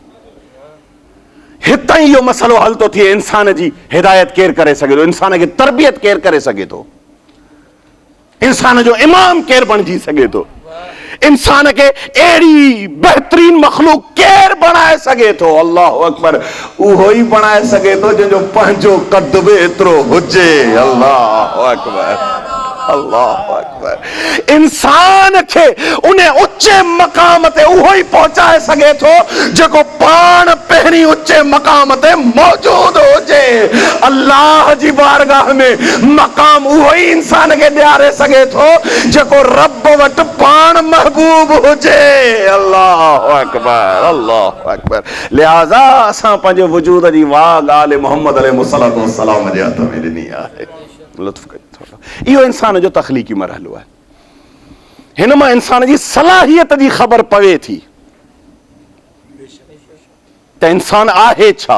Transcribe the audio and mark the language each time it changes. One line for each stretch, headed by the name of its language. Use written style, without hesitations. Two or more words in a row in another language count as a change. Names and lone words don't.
Sindhi: हितां ई इहो मसइलो हल थो थिए इंसान जी हिदायत केरु करे सघे थो, इंसान खे तरबियत केरु करे सघे थो, इंसान जो इमाम केरु बणिजी सघे थो, इंसान खे अहिड़ी बहितरीन मखलूक केरु बणाए सघे थो।
Arabic: الله أكبر.
Sindhi: उहो ई बणाए सघे थो जंहिंजो पंहिंजो कद बि एतिरो हुजे।
Arabic: الله أكبر، الله أكبر.
Sindhi: इंसान खे उन उचे मक़ाम ते उहो ई पहुचाए सघे थो जेको पाण पहिरीं उचे मक़ाम ते मौजूद हुजे। अल्लाह जी बारगाह में मक़ाम उहो ई इंसान खे ॾियारे सघे थो जेको रब वटि पाण महबूब हुजे।
Arabic: الله أكبر، الله أكبر.
Sindhi: लिहाज़ा असां पंहिंजे वजूद जी वाग आले मोहम्मद
Arabic: عليه الصلاة والسلام
Sindhi: जे हथ में ॾिनी आहे। लुत्फ़ कयो थोरो। इहो इंसान जो तख़लीक़ी मरहलो आहे। हिन मां इंसान जी सलाहियत जी ख़बर पवे थी त इंसान आहे छा।